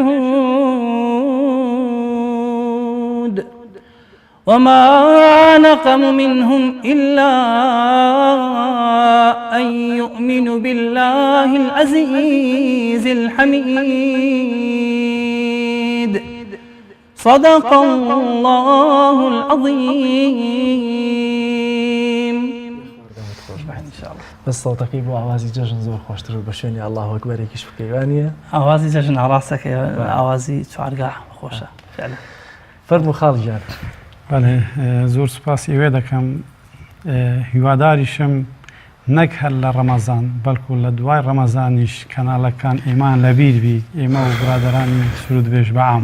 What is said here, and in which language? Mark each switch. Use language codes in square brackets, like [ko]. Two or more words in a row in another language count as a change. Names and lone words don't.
[ar] شهود وما نقم منهم إلا أن يؤمنوا بالله العزيز الحميد صدق الله العظيم [ckb] بس صوتەکەی بۆ ئاوازی جەژن زۆر خۆشتر و بە شوێنی [ar] ئەڵڵاهو ئەکبەرێکیش [ckb] بکەیوانە ئاوازی جەژن ئاڕاستەکە ئاوازی چوارگا خۆشە فەرموو خاڵگیان زۆر سوپاس ئێوێ دەکەم هیواداریشم نەک هەر لە ڕەمەزان بەڵکو لە دوای ڕەمەزانیش کەناڵەکان ئێمان لەبیر بی ئێمە و برادەرانی سرود بێژ بەعام